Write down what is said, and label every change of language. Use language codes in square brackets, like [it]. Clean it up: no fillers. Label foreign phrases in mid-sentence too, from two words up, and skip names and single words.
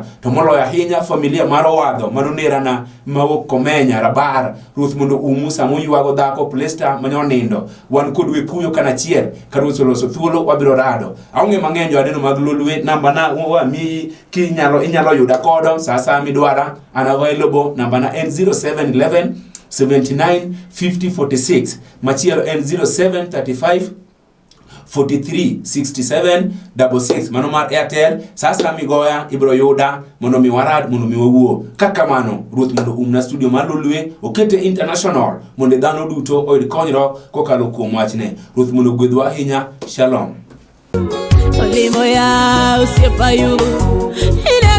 [luo] To moloyo ahinya familia mar Owadho mano nerana mawuok Komenya Rabar. Ruoth mondo umu samo ywago dhako Plesta manyonindo. Wan kod wekuyo kanachiel ka Ruoth oloso thuolo wabiro rado. Aonge mang'eny joadeno mag lolwe namba na wami inyalo yuda kodo sasa midwara available. Namba na en 0711 79 50 46. Machielo en 0735 43 67 66. Mano mar Airtel. Sasa migoya ibro yuda mondo mi warad mondo mi wawuo. Kaka mano Ruoth mondo umna studio mar lolwe okete international mondo dhano duto oyud konyro kokalo kuom wachne. Ruoth mondo gwedhwa ahinya. Shalom. Olimo ya usiepayu